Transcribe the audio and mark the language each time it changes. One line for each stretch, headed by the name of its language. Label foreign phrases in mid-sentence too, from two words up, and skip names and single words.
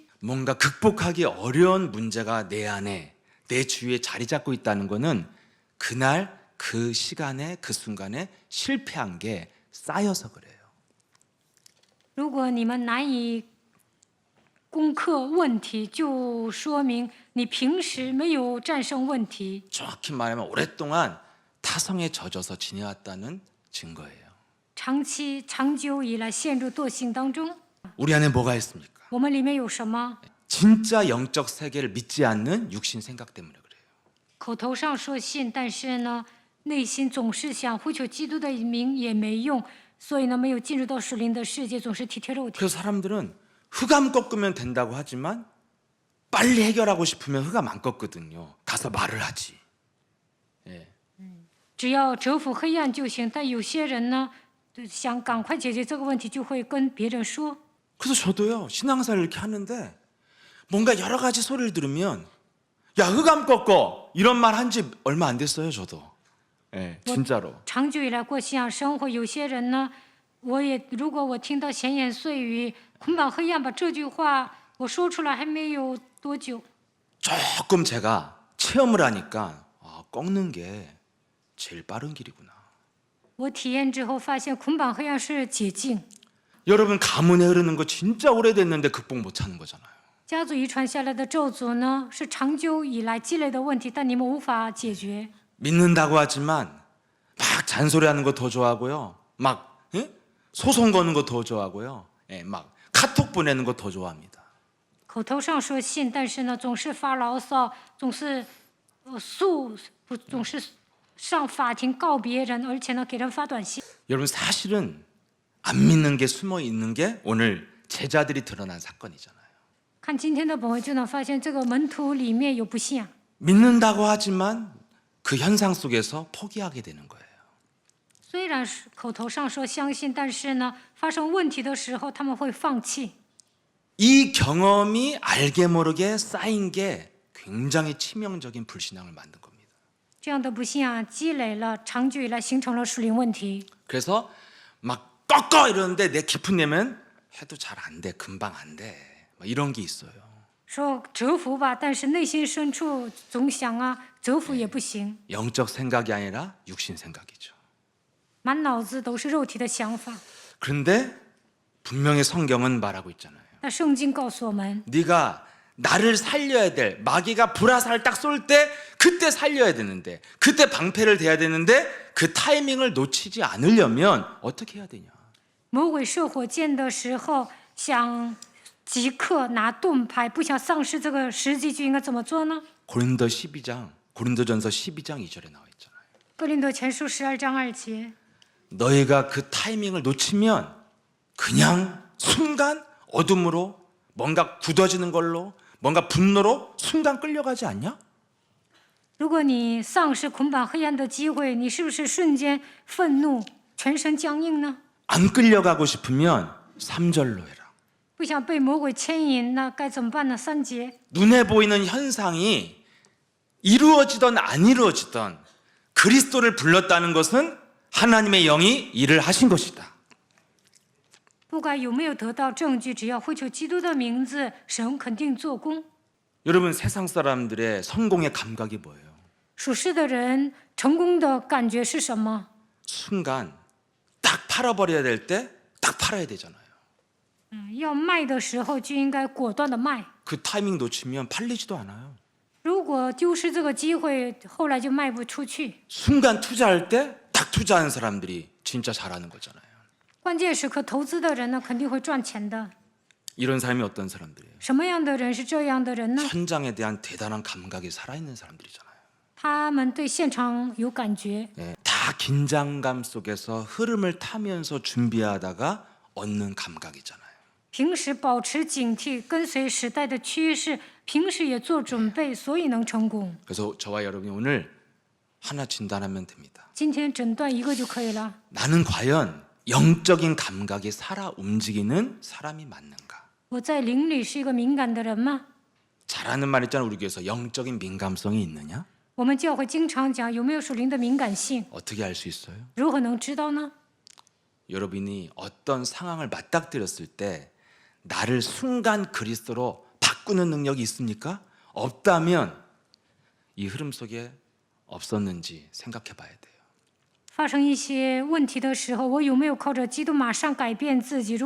Korean: 뭔가 극복하기 어려운 문제가 내 안에 내 주위에 자리 잡고 있다는 거는 그날 그 시간에 그 순간에 실패한 게 쌓여서 그래요.
Chinese: 如果你们难以攻克问题，就说明你平时没有战胜问题。
Korean: 정확히 말하면 오랫동안 타성에 젖어서 지내왔다는 증거예요.
Chinese: 长久以来陷入惰性当中。
Korean: 우리 안에 뭐가 있습니까?
Chinese: 我们里面有什么？
Korean: 진짜 영적 세계를 믿지 않는 육신 생각 때문에 그래요.
Chinese: 口头上说信，但是呢，内心总是想呼求基督的名也没用，所以呢，没有进入到属灵的世界，总是体贴肉体。
Korean: 그래서 사람들은 흑암 꺾으면 된다고 하지만 빨리 해결하고 싶으면 흑암 안 꺾거든요. 가서 말을 하지. 예.
Chinese: 只要折服黑暗就行，但有些人呢，想赶快解决这个问题，就会跟别人说。
Korean: 그래서 저도요 신앙사를 이렇게 하는데 뭔가 여러 가지 소리를 들으면 야 흑암 꺾어 이런 말 한 지 얼마 안 됐어요 저도. 예, 진짜로.
Chinese: 长久以来过信仰生活，有些人呢，如果我听到闲言碎语、捆绑黑暗吧这句话，我说出来还没有多久，
Korean: 조금 제가 체험을 하니까 아, 꺾는 게 제일 빠른 길이구나.
Chinese: 我体验之后发现捆绑黑暗是捷径。
Korean: 여러분 가문에 흐르는 거 진짜 오래됐는데 극복 못하는 거잖아요.
Chinese: 家族遗传下来的咒诅呢，是长久以来积累的问题，但你们无法解决。
Korean: 믿는다고 하지만 막 잔소리하는 거 더 좋아하고요. 막 예? 소송 거는 거 더 좋아하고요. 예, 막 카톡 보내는 거 더 좋아합니다.
Chinese: 口头上说信，但是呢，总是发牢骚，总是总是上法庭告别人，而且呢，给人发短信。
Korean: 여러분 사실은 안 믿는 게 숨어 있는 게 오늘 제자들이 드러난 사건이잖아요.
Chinese: 看今天的本文就能发现，这个门徒里面有不信仰，
Korean: 믿는다고 하지만 그 현상 속에서 포기하게 되는 거예요.
Chinese: 虽然是口头上说相信，但是呢，发生问题的时候他们会放弃。
Korean: 이 경험이 알게 모르게 쌓인 게 굉장히 치명적인 불신앙을 만든 겁니다.
Chinese: 这样的不信仰积累了，长久以来形成了属灵问题。
Korean: 그래서 막 꺾어 이러는데 내 깊은 내면 해도 잘 안 돼, 금방 안 돼, 막 이런 게 있어요.
Chinese: 说折服吧，但是内心深处总想啊，折服也不行，
Korean: 영적 생각이 아니라 육신 생각이죠.
Chinese: 满脑子都是肉体的想法。
Korean: 그런데 분명히 성경은 말하고 있잖아요.
Chinese: 那圣经告诉我们，
Korean: 네가 나를 살려야 될 마귀가 불화살을 딱 쏠 때 그때 살려야 되는데 그때 방패를 대야 되는데 그 타이밍을 놓치지 않으려면 어떻게 해야 되냐?
Chinese: 魔鬼射火箭的时候，想即刻拿盾牌，不想丧失这个时机，就应该怎么做呢？
Korean: 고린도전서 12장 2절에 나와 있잖아요.
Chinese: 哥林多前书12章2节，
Korean: 너희가 그 타이밍을 놓치면 그냥 순간 어둠으로 뭔가 굳어지는 걸로 뭔가 분노로 순간 끌려가지 않냐?
Chinese: 如果你丧失捆绑黑暗的机会，你是不是瞬间愤怒，全身僵硬呢？
Korean: 안 끌려가고 싶으면 3절로 해라.
Chinese: 不想被魔鬼牵引，那该怎么办呢？3节，
Korean: 눈에 보이는 현상이 이루어지던 안 이루어지던 그리스도를 불렀다는 것은 하나님의 영이 일을 하신 것이다.
Chinese: 不管有没有得到证据，只要呼求基督的名字，神肯定做工。
Korean: 여러분 세상 사람들의 성공의 감각이 뭐예요?
Chinese: 属世的人成功的感觉是什么？
Korean: 순간 딱 팔아버려야 될 때 딱 팔아야 되잖아요.
Chinese: 要卖的时候就应该果断的卖。
Korean: 그 타이밍 놓치면 팔리지도 않아요.
Chinese: 如果丢失这个机会，后来就卖不出去。
Korean: 순간 투자할 때 딱 투자하는 사람들이 진짜 잘하는 거잖아요.
Chinese: 关键时刻投资的人呢，肯定会赚钱的。
Korean: 이런 사람이 어떤 사람들이에요?
Chinese: 什么样的人是这样的人呢？
Korean: 현장에 대한 대단한 감각이 살아있는 사람들이잖아요.
Chinese: 他们对现场有感觉，
Korean: 네, 다 긴장감 속에서 흐름을 타면서 준비하다가 얻는 감각이잖아요.
Chinese: 平时保持警惕，跟随时代的趋势，平时也做准备，所以能成功。
Korean: 그래서 저와 여러분이 오늘 하나 진단하면 됩니다.
Chinese: 今天诊断一个就可以了。
Korean: 나는 과연 영적인 감각이 살아 움직이는 사람이 맞는가?
Chinese: 我在灵里是一个敏感的人吗？
Korean: 잘하는 말 있잖아요. 우리 교회에서 영적인 민감성이 있느냐?
Chinese: 我们教会经常讲有没有属灵的敏感性，
Korean: 어떻게 알 수 있어요?
Chinese: 如何能知道呢？
Korean: 여러분이 어떤 상황을 맞닥뜨렸을 때 나를 순간 그리스도로 바꾸는 능력이 있습니까? 없다면 이 흐름 속에 없었는지 생각해 봐야 돼요.
Chinese: 发生一些问题的时候，我有没有靠着基督马上改变自己？